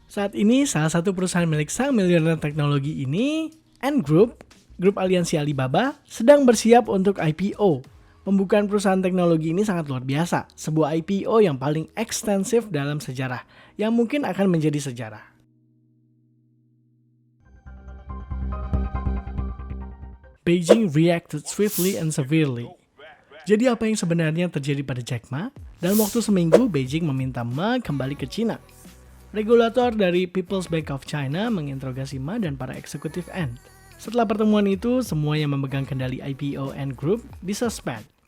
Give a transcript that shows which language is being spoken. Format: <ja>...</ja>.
<id>Saat ini salah satu perusahaan milik sang miliarder teknologi ini, Ant Group, grup aliansi Alibaba, sedang bersiap untuk IPO. Pembukaan perusahaan teknologi ini sangat luar biasa, sebuah IPO yang paling ekstensif dalam sejarah, yang mungkin akan menjadi sejarah.</id> <en>Beijing reacted swiftly and severely.</en> <id>Jadi apa yang sebenarnya terjadi pada Jack Ma? Dalam waktu seminggu, Beijing meminta Ma kembali ke China. Regulator dari People's Bank of China menginterogasi Ma dan para eksekutif Ant. Setelah pertemuan itu, semua yang memegang kendali IPO Ant Group disuspend.</id>